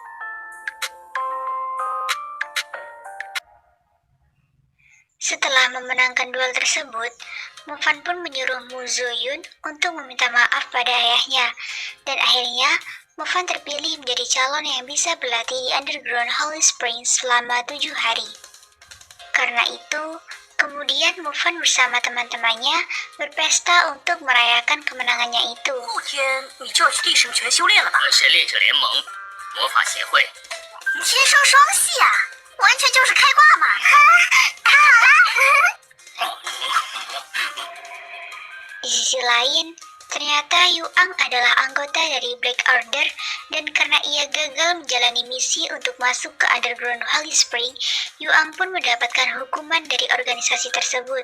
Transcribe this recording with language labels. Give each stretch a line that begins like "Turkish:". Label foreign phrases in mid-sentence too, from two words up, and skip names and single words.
Indonesian: Setelah memenangkan duel tersebut, Mufan pun menyuruh Mu Zoyun untuk meminta maaf pada ayahnya, dan akhirnya Mufan terpilih menjadi calon yang bisa berlatih di Underground Holy Springs selama 7 hari. Karena itu, kemudian Mufan bersama teman-temannya berpesta untuk merayakan kemenangannya itu.
Chinese: 后天你就要去地圣泉修炼了吧？是猎者联盟魔法协会。天生双系啊，完全就是开挂嘛！
Indonesian: Di sisi lain, ternyata Yuang adalah anggota dari Black Order, dan karena ia gagal menjalani misi untuk masuk ke Underground Holy Spring, Yuang pun mendapatkan hukuman dari organisasi tersebut.